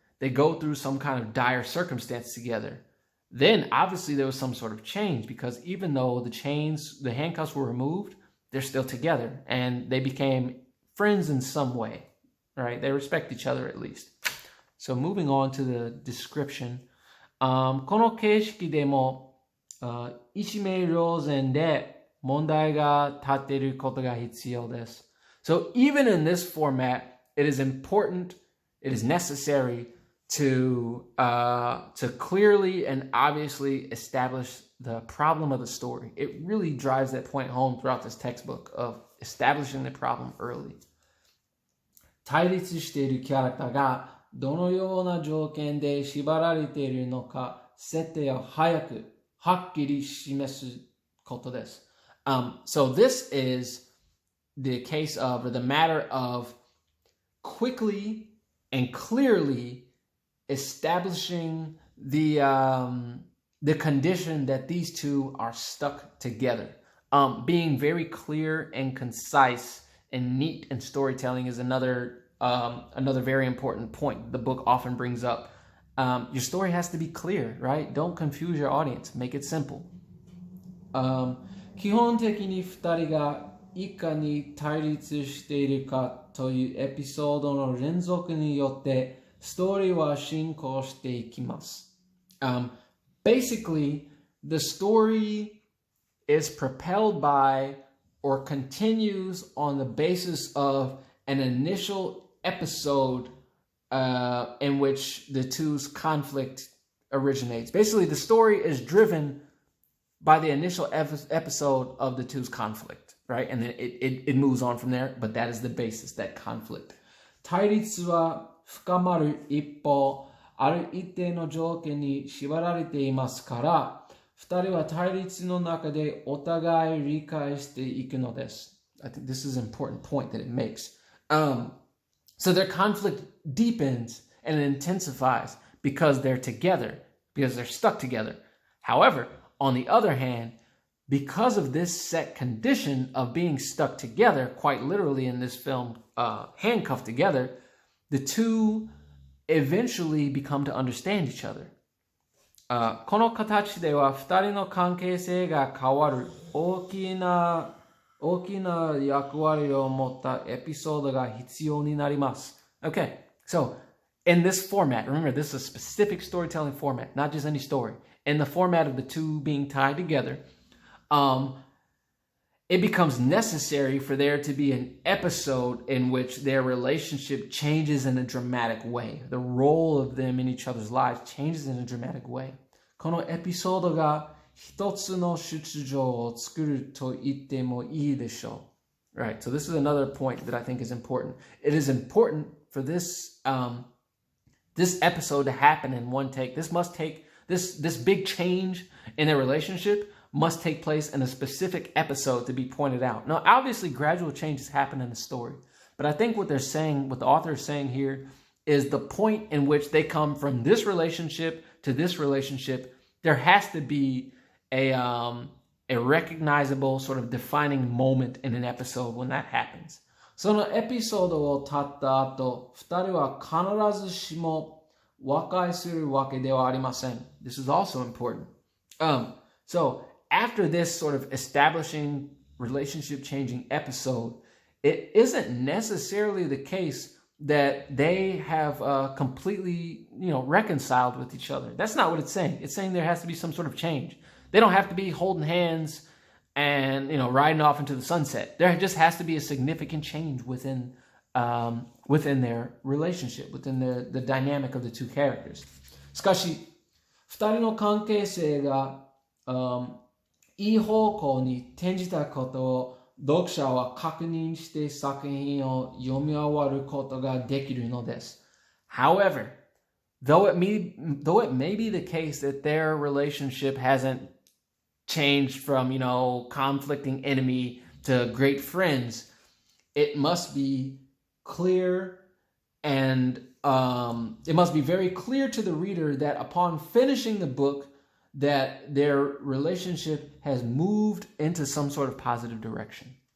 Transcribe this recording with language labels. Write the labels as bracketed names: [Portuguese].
[English] They go through some kind of dire circumstance together. Then, obviously, there was some sort of change because even though the handcuffs were removed, they're still together. And they became friends in some way, right? They respect each other at least. So moving on to the description. [Japanese] この形式でも一名両然で問題が立っていることが必要です。 [English] So even in this format, it is important, it is necessary to clearly and obviously establish the problem of the story. It really drives that point home throughout this textbook of establishing the problem early. [Japanese] 対立しているキャラクターがどのような条件で縛られているのか設定を早くはっきり示すことです。 [English] So this is the case of, or the matter of, quickly and clearly establishing the condition that these two are stuck together. Being very clear and concise and neat in storytelling is another very important point the book often brings up. Your story has to be clear, right? Don't confuse your audience. Make it simple. [Japanese] 基本的に2人がいかに対立しているかというエピソードの連続によってストーリーは進行していきます。 [English] Basically, the story is propelled by or continues on the basis of an initial episode in which the two's conflict originates. Basically, the story is driven by the initial episode of the two's conflict, right? And then it moves on from there, but that is the basis, that conflict. [Japanese] 対立は深まる一方、ある一定の条件に縛られていますから、二人は対立の中でお互い理解していくのです。 [English] I think this is an important point that it makes. So their conflict deepens and intensifies because they're together, because they're stuck together. However, on the other hand, because of this set condition of being stuck together, quite literally in this film, handcuffed together, the two eventually become to understand each other. [Japanese] この形では二人の関係性が変わる大きな役割を持ったエピソードが必要になります. [English] Okay, so in this format, remember this is a specific storytelling format, not just any story. In the format of the two being tied together, it becomes necessary for there to be an episode in which their relationship changes in a dramatic way. The role of them in each other's lives changes in a dramatic way. [Japanese] このエピソードが一つの出場を作ると言ってもいいでしょう. [English] Right, so this is another point that I think is important. It is important for this this episode to happen in one take. This big change in their relationship must take place in a specific episode to be pointed out. Now, obviously, gradual changes happen in the story, but I think what they're saying, what the author is saying here, is the point in which they come from this relationship to this relationship. There has to be a recognizable sort of defining moment in an episode when that happens. [Japanese] そのエピソードを経った後、二人は必ずしも和解するわけではありません. [English] This is also important. So after this sort of establishing relationship changing episode, it isn't necessarily the case that they have completely, reconciled with each other. That's not what it's saying. It's saying there has to be some sort of change. They don't have to be holding hands and, riding off into the sunset. There just has to be a significant change within their relationship, within the dynamic of the two characters. [Japanese] しかし、二人の関係性が、いい方向に転じたことを読者は確認して作品を読み終わることができるのです. [English] However, though it may be the case that their relationship hasn't changed from, conflicting enemy to great friends, it must be clear and it must be very clear to the reader that upon finishing the book, that their relationship has moved into some sort of positive direction.